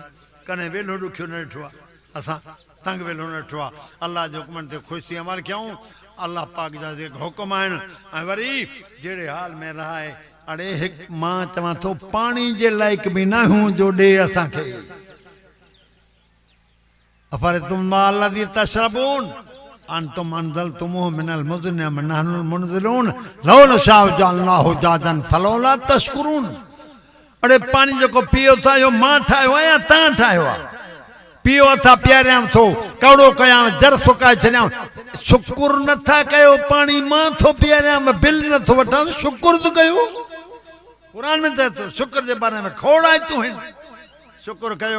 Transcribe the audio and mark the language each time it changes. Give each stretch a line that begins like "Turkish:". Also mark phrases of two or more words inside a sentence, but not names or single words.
Sindhi: कॾहिं वेलो ॾुखियो न ॾिठो आहे असां, तंग वेलो न ॾिठो आहे। अलाह जे हुकुमनि ते ख़ुशी अमल कयूं। अलाह पाक जा जेके हुकुम आहिनि, ऐं वरी जहिड़े हाल में रहाए। अड़े हिकु मां चवां थो, पाणी जे लाइक़ बि न हूं जो ॾे असांखे।
Arabic: أفرأيتم الماء الذي تشربون أأنتم أنزلتموه من المزن ونحن المنزلون لو نشاء جعلناه أجاجا فلولا تشكرون.
Sindhi: अड़े पानी जेको पियो था, इहो मां ठाहियो आहे या तव्हां ठाहियो आहे? पियो था, पीआरियां थो, कौड़ो कयां, जर फुकाए छॾियां, शुकुर नथा कयो। पाणी मां थो पीआरियां, बिल नथो वठां, शुकुर त कयो। क़ुरान में चए थो शुकुर जे बारे में खोड़ाए तूं आहिनि, शुकुर कयो।